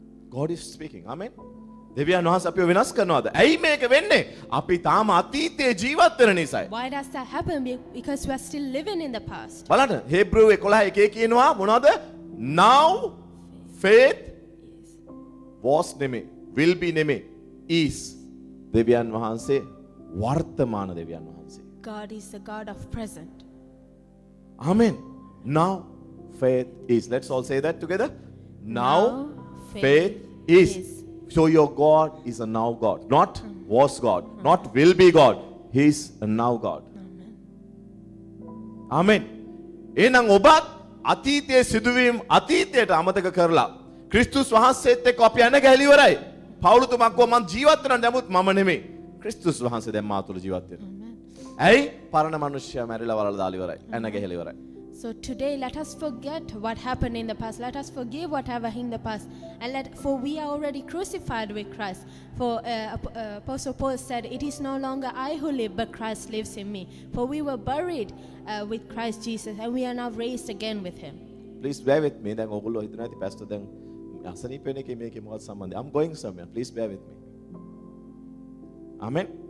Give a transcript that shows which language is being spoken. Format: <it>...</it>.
<en>God is speaking. Amen.</en> <si>දෙවියන් වහන්සේ අපිව වෙනස් කරනවාද? ඇයි මේක වෙන්නේ? අපි තාම අතීතයේ ජීවත් වෙන නිසායි.</si> <en>Why does that happen? Because we are still living in the past.</en> <si>බලන්න හේබ්‍රෙව් 11:1 කියනවා මොනවද?</si> <en>Now faith was</en> <si>නෙමෙයි,</si> <en>will be නෙමෙයි, is.</en> <si>දෙවියන් වහන්සේ වර්තමාන දෙවියන් වහන්සේ.</si> <en>God is the God of present. Amen. Now faith is. Let's all say that together. Now faith is. So your God is a now God, not was God, not will be God. He is a now God. Amen.</en> <si>එහෙනම් ඔබත් අතීතයේ සිදුවීම් අතීතයට අමතක කරලා ක්‍රිස්තුස් වහන්සේත් එක්ක අපි යන ගැලි ඉවරයි. පවුලුතුමා කෝ මම ජීවත් වෙන නමුත් මම නෙමෙයි. ක්‍රිස්තුස් වහන්සේ දැන් මා තුළ ජීවත් වෙනවා. ඇයි? පරණ මිනිස්සයා මැරිලා වලලා දාලා ඉවරයි. එන්න ගැහිලා ඉවරයි.</si> <en>So today, let us forget what happened in the past. Let us forgive whatever in the past, and for we are already crucified with Christ. For Apostle Paul said, "It is no longer I who live, but Christ lives in me." For we were buried with Christ Jesus, and we are now raised again with Him. Please bear with me.</en> <si>දැන් ඔයගොල්ලෝ හිතන ඇති pastor දැන් අසනීප වෙන එකේ මේකේ මොකක්ද සම්බන්ධය?</si> <en>I'm going somewhere. Please bear with me. Amen.</en>